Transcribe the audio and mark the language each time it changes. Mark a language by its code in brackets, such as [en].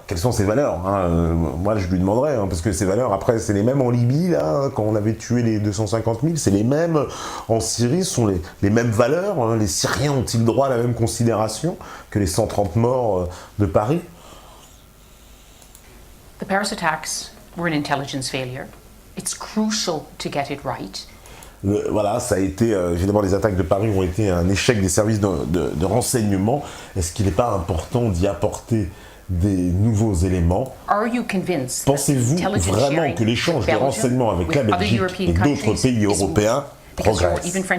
[fr] Quelles sont ses valeurs, hein, moi, je lui demanderais, hein, parce que ces valeurs, après, c'est les mêmes en Libye, là, quand on avait tué les 250 000, c'est les mêmes en Syrie, ce sont les mêmes valeurs, hein. Les Syriens ont-ils droit à la même considération que les 130 morts de Paris? [en] The Paris attacks were an intelligence failure. It's crucial to get it right. [fr] Voilà, ça a été, évidemment, les attaques de Paris ont été un échec des services de renseignement. Est-ce qu'il n'est pas important d'y apporter des nouveaux éléments? Pensez-vous vraiment que l'échange de renseignements avec la Belgique et d'autres pays européens progresse?